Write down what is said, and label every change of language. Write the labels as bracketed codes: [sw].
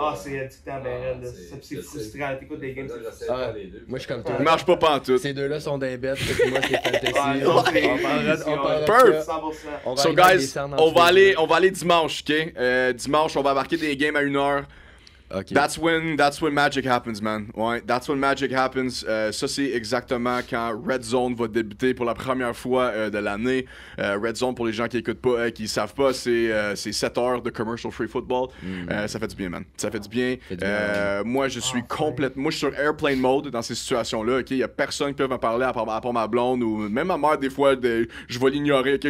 [fr] C'est addictant, ben, c'est frustrant. T'écoutes les games, c'est moi, je suis comme toi. Il marche pas pantoute. Ces deux-là sont des bêtes, moi, c'est fantasy. On parlera. [en] So, guys, [fr] on va aller dimanche, ok? Dimanche, on va marquer des games à 1h. [en] Okay. That's when magic happens, man. Ouais, that's when magic happens. [fr] Ça, c'est exactement quand Red Zone va débuter pour la première fois de l'année. Red Zone, pour les gens qui écoutent pas, qui savent pas, c'est 7 heures de [en] commercial free football. [fr] Ça fait du bien, man. Ça fait du bien. Moi, je suis complètement... Moi, je suis sur airplane mode dans ces situations-là, ok? Il y a personne qui peut me parler à part ma blonde ou même ma mère, des fois, je vais l'ignorer, ok?